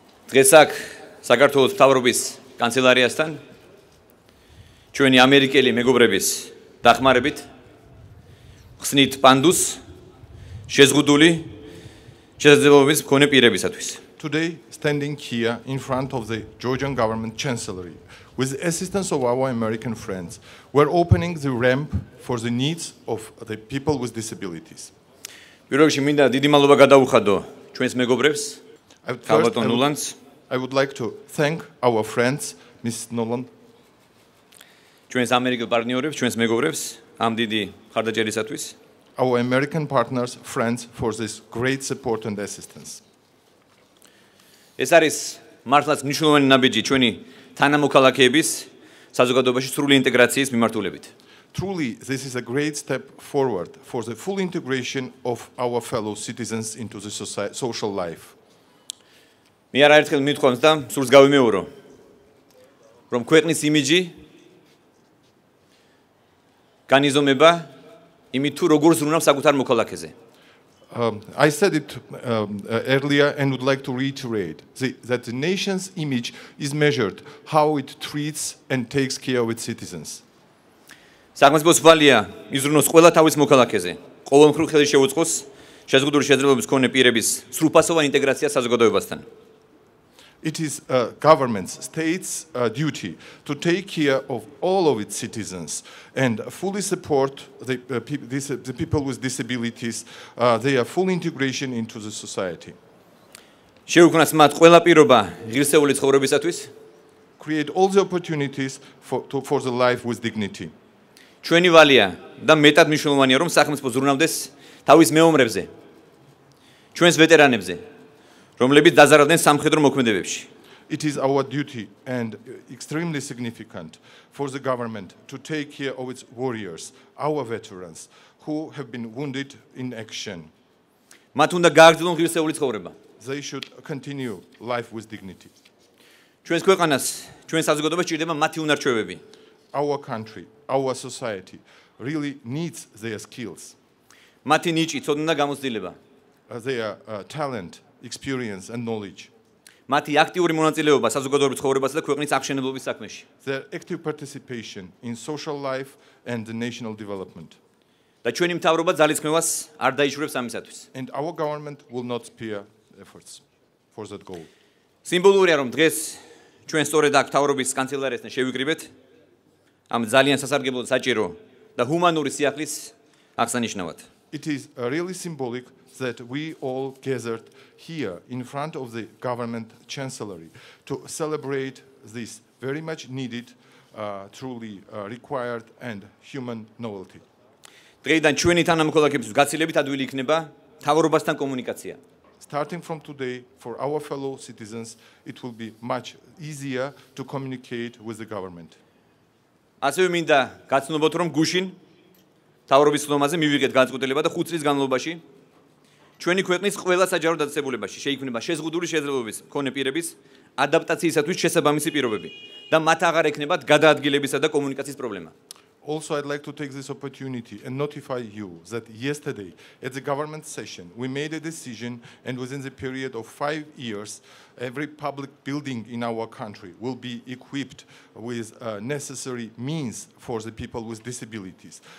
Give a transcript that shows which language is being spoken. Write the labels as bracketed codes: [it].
[ka] დღეს აქ საქართველოს მთავრობის კანცელარიასთან ჩვენი ამერიკელი მეგობრების დახმარებით ხსნით პანდუს შეზღუდული შესაძლებლობების მქონე პირებისათვის. [en] Today, standing here in front of the Georgian government chancellery, with the assistance of our American friends, we're opening the ramp for the needs of the people with disabilities. [ka] პირველ რიგში მინდა დიდი მადლობა გადაუხადო ჩვენს მეგობრებს, ქალბატონ ნულანს. [en] I would like to thank our friends, Ms. Nolan, [ka] ჩვენს ამერიკელ პარტნიორებს, ჩვენს მეგობრებს ამ დიდი ხარდაჭერისათვის. [en] our American partners, friends, for this great support and assistance. [ka] ეს არის მართლაც მნიშვნელოვანი ნაბიჯი ჩვენი თანამოქალაქეების საზოგადოებაში სრული ინტეგრაციის მიმართულებით. [en] Truly, this is a great step forward for the full integration of our fellow citizens into the social life. [ka] მე არაერთხელ მithქვამს და სულს გავიმეორო, რომ ქვეყნის იმიჯი განიზომება იმით თუ როგორ ზრუნავს საკუთარ მოქალაქეზე. [en] I said it earlier and would like to reiterate that the nation's image is measured how it treats and takes care of its citizens. [ka] საკმაოდ სვალია იზრუნოს ყველა თავის მოქალაქეზე. ყოველმხრივ ხელი შეუწყოს შეზღუდული შესაძლებლობის მქონე პირების სრულფასოვან ინტეგრაცია საზოგადოებასთან. [en] It is government's, states' duty to take care of all of its citizens and fully support the people with disabilities, their full integration into the society. [ka] შეუქმნას მათ ყველა პირობა ღირსეული ცხოვრებისათვის. [en] Create all the opportunities for the life with dignity. [ka] ჩვენი ვალია და მეტად მნიშვნელოვანია, რომ სახელმწიფო ზრუნავდეს თავის მეომრებზე, ჩვენს ვეტერანებზე, რომლებიც დაზარალდნენ სამხედრო მოქმედებებში. [en] It is our duty and extremely significant for the government to take care of its warriors, our veterans, who have been wounded in action. [ka] მათ უნდა გააგრძელონ ღირსეული ცხოვრება. [en] They should continue life with dignity. [ka] ჩვენს ქვეყანას, ჩვენს საზოგადოებას ჭირდება მათი უნარ-ჩვევები. [en] Our country, our society really needs their skills, [ka] მათი ნიჭი, ცოდნა და გამოცდილება. [en] Their talent, experience and knowledge. [ka] მათი აქტიური მონაწილეობა საზოგადოების ცხოვრებასა და ქვეყნის აღშენებლობის საქმეში. [en] Their active participation in social life and the national development. [ka] და ჩვენი მთავრობა ძალისხმევას არ დაიშურებს ამისათვის. [en] And our government will not spare efforts for that goal. [ka] სიმბოლურია, რომ დღეს ჩვენ სწორედ აქ მთავრობის კანცელარიასთან შევიკრიბეთ ამ ძალიან სასარგებლო საჭირო და ჰუმანური სიახლის აღსანიშნავად. [en] It is really symbolic that we all gathered here in front of the government chancellery to celebrate this very much needed, truly required and human novelty. [ka] დღეიდან ჩვენი თანამოქალაქეებისთვის გაცილებით ადვილი იქნება მთავრობასთან კომუნიკაცია. [en] Starting from today, for our fellow citizens, it will be much easier to communicate with the government. [ka] ასევე მინდა გაცნობოთ, რომ გუშინ მთავრობის ხდომაზე მივიღეთ განწყობილება და 5 წლის განმავლობაში ჩვენი ქვეყნის ყველა საჯარო დაწესებულებაში შეიქმნება შეზღუდული შესაძლებლობის მქონე პირების ადაპტაციისათვის შესაბამისი პირობები და მათ აღარ ექნებათ გადაადგილებისა და კომუნიკაციის პრობლემა. [en] Also, I'd like to take this opportunity and notify you that yesterday at the government session, we made a decision and within the period of 5 years, every public building in our country will be equipped with necessary means for the people with disabilities.